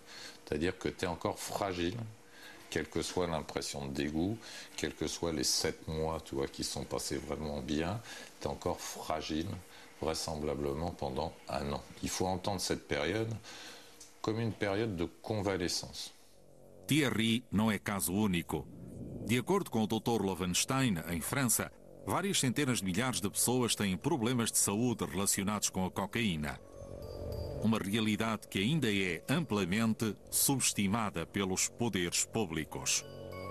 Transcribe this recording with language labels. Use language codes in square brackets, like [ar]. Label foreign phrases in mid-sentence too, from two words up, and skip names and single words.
[fr] C'est-à-dire que tu es encore fragile, quelle que soit l'impression de dégoût, quels que soient les 7 mois, tu vois, qui sont passés vraiment bien, tu es encore fragile, vraisemblablement pendant 1 an. Il faut entendre cette période comme une période de convalescence. [pt] Thierry não é caso único. De acordo com o Dr. Lovenstein, em França, várias centenas de milhares de pessoas têm problemas de saúde relacionados com a cocaína. Uma realidade que ainda é amplamente subestimada pelos poderes públicos.